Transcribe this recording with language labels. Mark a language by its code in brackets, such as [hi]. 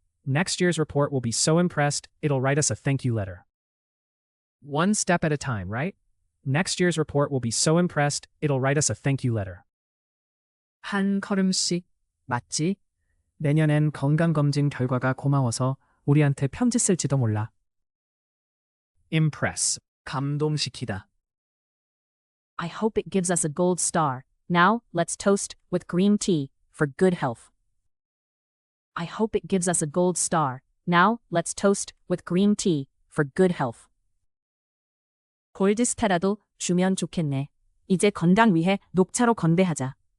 [en] Next year's report will be so impressed, it'll write us a thank you letter. One step at a time, right? Next year's report will be so impressed, it'll write us a thank you letter. [ko] 한 걸음씩, 맞지? 내년엔 건강검진 결과가 고마워서 우리한테 편지 쓸지도 몰라. [en] Impress. 감동시키다. I hope it gives us a gold star. Now, let's toast with green tea for good health. I hope it gives us a gold star. Now, let's toast with green tea for good health. [ko] 골드스타라도 주면 좋겠네. 이제 건강 위해 녹차로 건배하자.